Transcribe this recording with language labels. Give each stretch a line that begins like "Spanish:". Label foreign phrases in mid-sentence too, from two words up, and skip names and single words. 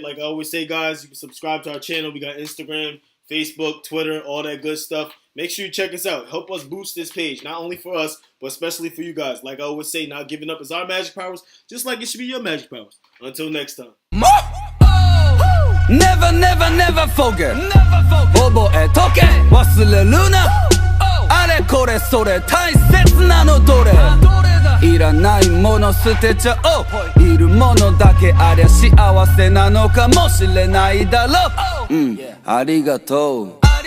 English: Like I always say, guys, you can subscribe to our channel. We got Instagram, Facebook, Twitter, all that good stuff. Make sure you check us out. Help us boost this page, not only for us, but especially for you guys. Like I always say, not giving up is our magic powers, just like it should be your magic powers. Until next time. Never, never, never forget.
Japanese: 覚えとけ、忘れるな. あれこれそれ、大切なのどれ. いらないもの捨てちゃおう。いるものだけありゃ幸せなのかもしれないだろう。ありがとう。